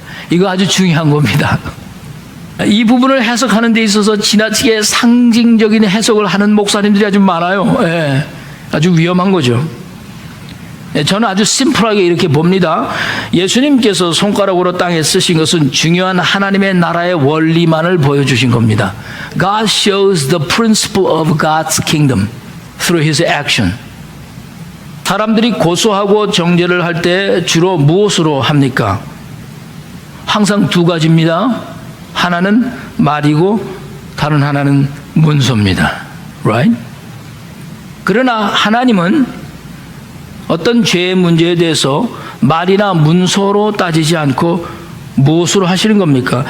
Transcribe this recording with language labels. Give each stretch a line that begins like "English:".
Korean: 이거 아주 중요한 겁니다. 이 부분을 해석하는 데 있어서 지나치게 상징적인 해석을 하는 목사님들이 아주 많아요. 예, 아주 위험한 거죠. 저는 아주 심플하게 이렇게 봅니다. 예수님께서 손가락으로 땅에 쓰신 것은 중요한 하나님의 나라의 원리만을 보여주신 겁니다.
English: God shows the principle of God's kingdom through His action.
Korean: 사람들이 고소하고 정죄를 할 때 주로 무엇으로 합니까? 항상 두 가지입니다. 하나는 말이고 다른 하나는 문서입니다.
English: Right?
Korean: 그러나 하나님은 어떤 죄의 문제에 대해서 말이나 문서로 따지지 않고 무엇으로 하시는 겁니까?